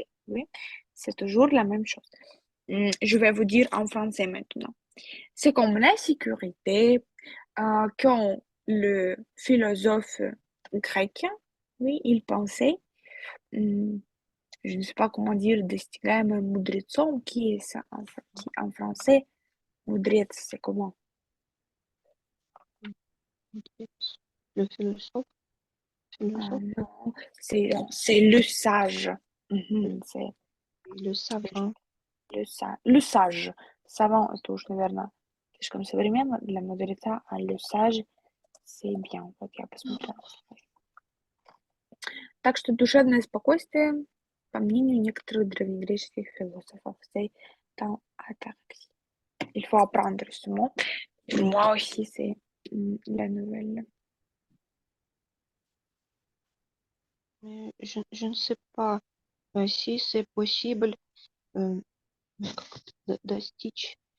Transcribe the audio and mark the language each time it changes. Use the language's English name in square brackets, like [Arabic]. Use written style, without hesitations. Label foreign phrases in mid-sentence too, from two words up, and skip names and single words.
[French] Oui, c'est toujours la même chose. Je vais vous dire en français maintenant. C'est comme la sécurité quand le philosophe grec, oui, il pensait, hum, je ne sais pas comment dire, [Russian] достигаемым мудрецом, [French] qui est ça qui, en français, мудрец, c'est comment? Le philosophe, Non, c'est le sage. C'est le savant. le sage. Savant [Russian] тоже, наверное, слишком современно. Для мудреца, а [French] le sage, c'est bien. [Russian] Вот я посмотрела. Так что душевное спокойствие, по мнению некоторых древнегреческих философов, [French] c'est dans ataraxie. Il faut apprendre ce mot. Pour moi aussi, c'est la nouvelle. Mais je ne sais pas si c'est possible достичь,